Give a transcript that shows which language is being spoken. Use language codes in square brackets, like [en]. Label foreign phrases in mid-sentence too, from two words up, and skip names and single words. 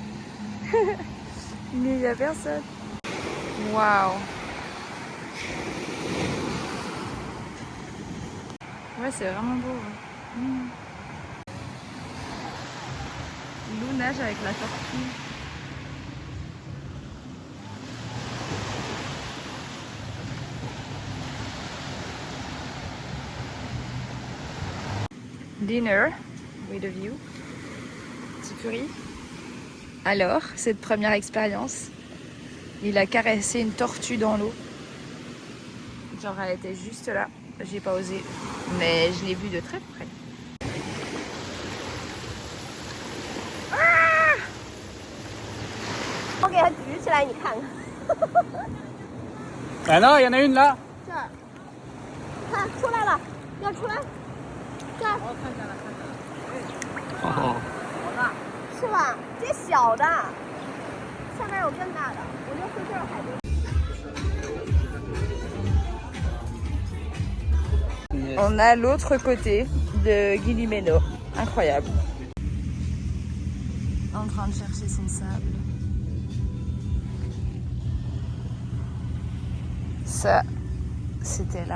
[fr] Mais il n'y a personne. Waouh. Ouais, c'est vraiment beau. Ouais. Lou nage avec la tortue. [en] Dinner with a view. [fr] Petit curry. Alors, cette première expérience, il a caressé une tortue dans l'eau. Genre, elle était juste là. J'ai pas osé, mais je l'ai vue de très près. Ah non, il y en a une là. Oh. [zh] 是吧？这小的，下面有更大的，我就说这儿海龟。 [fr] On a l'autre côté de Guilimeno. Incroyable. en train de chercher son sable. Ça, c'était là.